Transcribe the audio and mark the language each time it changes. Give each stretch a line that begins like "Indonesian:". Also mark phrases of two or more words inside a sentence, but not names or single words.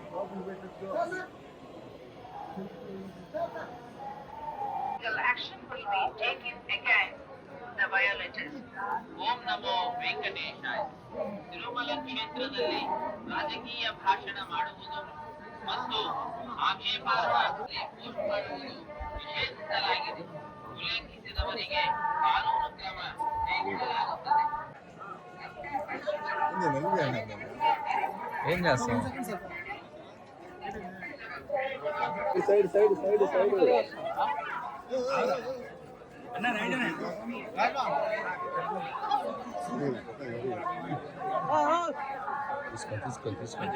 English: Action will be taken against the violators.
Kannada: ಓಂ ನಮೋ ವೆಂಕಟೇಶಾಯ. ತಿರುಮಲ ಕ್ಷೇತ್ರದಲ್ಲಿ ರಾಜಕೀಯ ಭಾಷಣ ಮಾಡುವುದು ಮತ್ತು ಆಕ್ಷೇಪಾರ್ಹ ಪೋಸ್ಟ್ ಮಾಡುವುದು ನಿಷೇಧಿಸಲಾಗಿದೆ. ಉಲ್ಲಂಘಿಸಿದವರಿಗೆ ಕಾನೂನು ಕ್ರಮ ಕೈಗೊಳ್ಳಲಾಗುತ್ತದೆ.
Telugu: ఏం చేస్తాం తీసుకోండి